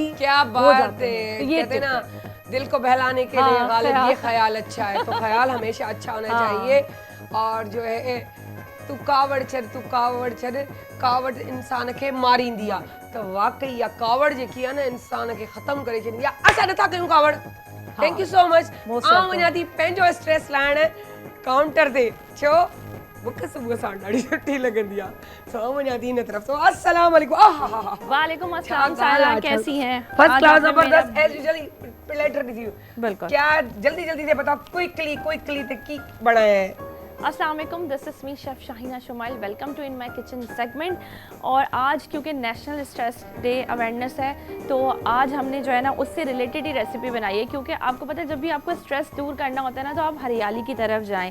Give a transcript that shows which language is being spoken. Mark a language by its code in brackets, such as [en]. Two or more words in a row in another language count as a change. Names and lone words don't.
[ur] کیا بات ہے. تو یہ کہتے نا، دل کو بہلانے کے لیے غالب یہ خیال اچھا ہے، تو خیال ہمیشہ اچھا ہونا چاہیے. [sd] और जो है तू कावड़ छड़ कावड़ इंसान के मारी दिया, तो वाकई या कावड़ जे किया ना इंसान के खत्म करे छॾी या असां नथा कयूं कावड़। [en] Thank you so much. [sd] आऊं वञा थी पंहिंजो स्ट्रेस लाइण काउंटर ते, छो मूंखे सुबुह सां ॾाढी सुठी लॻंदी आहे, सो वञा थी हिन तरफ़। [ar] तो السلام عليكم. وعليكم السلام [ur] سائرہ، کیسی ہیں? [en] first class, जबरदस्त, as usually platter review. [ur] بالکل. کیا جلدی سے بتاؤ، کوئکلی تے کی بنایا ہے? [ar] السلام عليكم, [en] this is me chef Shaheena Shumail, welcome to in my kitchen segment. [ur] اور آج کیونکہ [en] national stress day awareness [ur] ہے، تو آج ہم نے جو ہے نا اس سے ریلیٹڈ ہی ریسپی بنائی ہے، کیونکہ آپ کو پتا ہے جب بھی آپ کو اسٹریس دور کرنا ہوتا ہے نا، تو آپ ہریالی کی طرف جائیں.